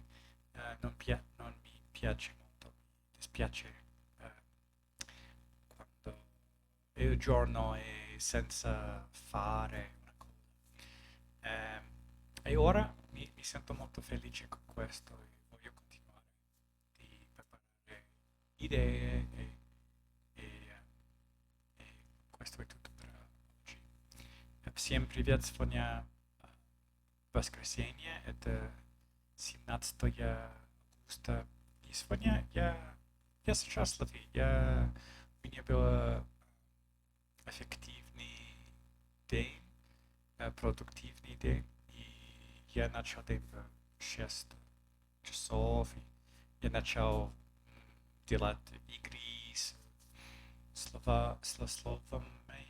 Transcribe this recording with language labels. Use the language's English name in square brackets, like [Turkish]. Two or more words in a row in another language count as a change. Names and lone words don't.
[Italian] Non mi piace molto, mi dispiace quando il giorno è senza fare una cosa. Ehm, e ora mi sento molto felice con questo e voglio continuare di preparare idee e questo è tutto per oggi. [Russian] Всем привет, сегодня воскресенье, это 17 августа. И сегодня я счастливый, у меня был эффективный день, продуктивный день, и я начал день в 6 часов, и я начал делать игры с словами.